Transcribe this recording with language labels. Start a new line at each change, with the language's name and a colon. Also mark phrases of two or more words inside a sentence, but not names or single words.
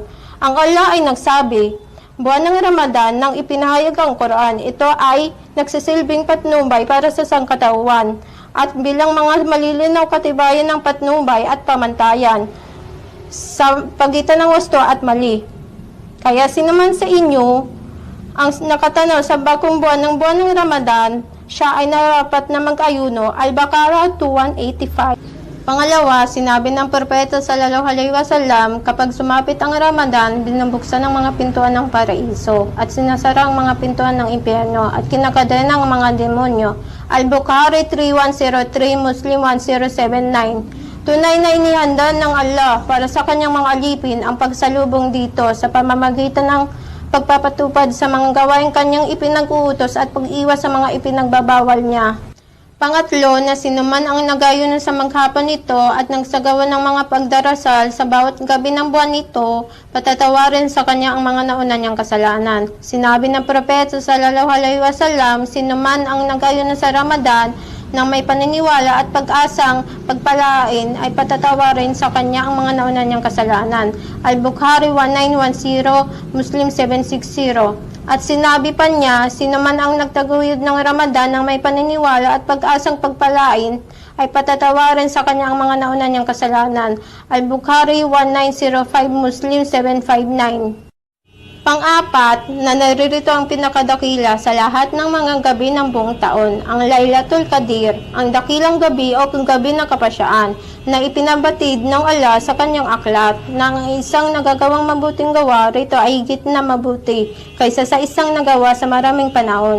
Filipino: Ang Allah ay nagsabi, buwan ng Ramadan nang ipinahayag ang Quran, ito ay nagsisilbing patnubay para sa sangkatauhan at bilang mga malilinaw katibayan ng patnubay at pamantayan sa pagitan ng wasto at mali. Kaya sinaman sa inyo ang nakatanaw sa bagong buwan ng Ramadan, siya ay narapat na mag-ayuno. Al-Baqarah 2:185. Pangalawa, sinabi ng Propeta
Arabic: صلى الله عليه وسلم,
Filipino: kapag sumapit ang Ramadan, binubuksan ng mga pintuan ng paraiso at sinasara ang mga pintuan ng impyerno at kinakadena ng mga demonyo. Al-Bukhari 3103, Muslim 1079. Tunay na inihanda ng Allah para sa kanyang mga alipin ang pagsalubong dito sa pamamagitan ng pagpapatupad sa mga gawain kanyang ipinag-uutos at pag-iwas sa mga ipinagbabawal niya. Pangatlo, na sinuman ang nagayunan sa maghapon nito at nagsagawa ng mga pagdarasal sa bawat gabi ng buwan nito, patatawarin sa kanya ang mga nauna niyang kasalanan. Sinabi ng propeta
Arabic: صلى الله عليه وسلم,
Filipino: sinuman ang nagayunan sa Ramadan nang may paniniwala at pag-asang pagpalain ay patatawarin sa kanya ang mga nauna niyang kasalanan. Al-Bukhari 1910, Muslim 760. At sinabi pa niya, sino man ang nagtaguyod ng Ramadan ng may paniniwala at pag-asang pagpalain, ay patatawarin sa kanya ang mga nauna niyang kasalanan. Al-Bukhari 1905, Muslim 759. Pang-apat, na naririto ang pinakadakila sa lahat ng mga gabi ng buong taon, ang Laylatul Qadir, ang dakilang gabi o gabi ng kapasyaan, na ipinabatid ng Allah sa kanyang aklat, na ang isang nagagawang mabuting gawa rito ay higit na mabuti kaysa sa isang nagawa sa maraming panahon.